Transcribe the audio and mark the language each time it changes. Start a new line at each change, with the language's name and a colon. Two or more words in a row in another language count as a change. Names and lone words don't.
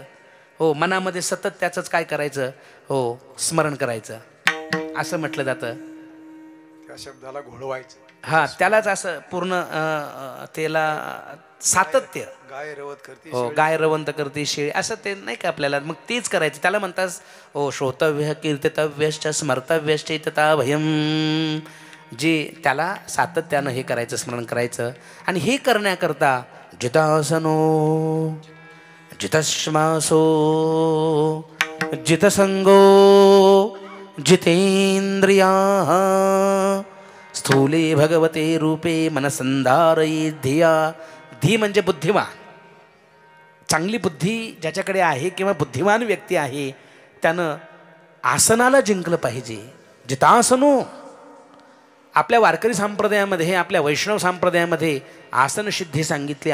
Marathi: हो मनामध्ये सतत त्याचंच काय करायचं. हो स्मरण करायचं असं म्हटलं जातं. त्या शब्दाला घोळवायचं. हां त्यालाच असं पूर्ण त्याला सातत्य. गाय रवत करते हो गाय रवंत करते शेळी असं ते नाही का आपल्याला मग तेच करायचं. त्याला म्हणतात हो
Sanskrit: श्रोतव्य कीर्तितव्यश्च स्मर्तव्यश्च तथा भयम.
Marathi: जे त्याला सातत्यानं हे करायचं स्मरण करायचं. आणि हे करण्याकरता
Sanskrit: जितासनो जितश्वासो जितसंगो जितेंद्रिया स्थूले भगवते रूपे मनसंधारयी धिया.
Marathi: धी म्हणजे बुद्धिमान. चांगली बुद्धी ज्याच्याकडे आहे किंवा बुद्धिमान व्यक्ती आहे त्यानं आसनाला जिंकलं पाहिजे. जितासनो आपल्या वारकरी संप्रदायामध्ये आपल्या वैष्णव संप्रदायामध्ये आसनसिद्धी सांगितली.